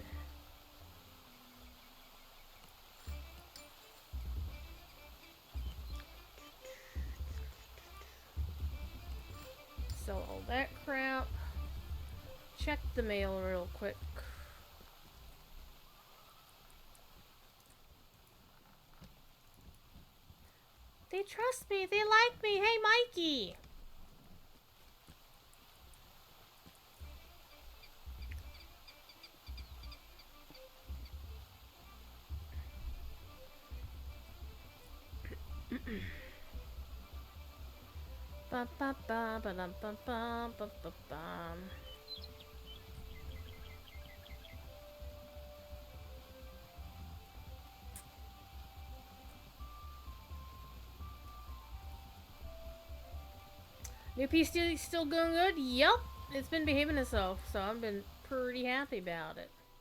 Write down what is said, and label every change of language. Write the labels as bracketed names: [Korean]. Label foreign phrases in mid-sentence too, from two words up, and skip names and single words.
[English] Sell all that crap. Check the mail real quick. They trust me. They like me. Hey, Mikey. Ba ba ba ba dum ba ba ba ba ba. New PC still going good? Yep, it's been behaving itself, so I've been pretty happy about it.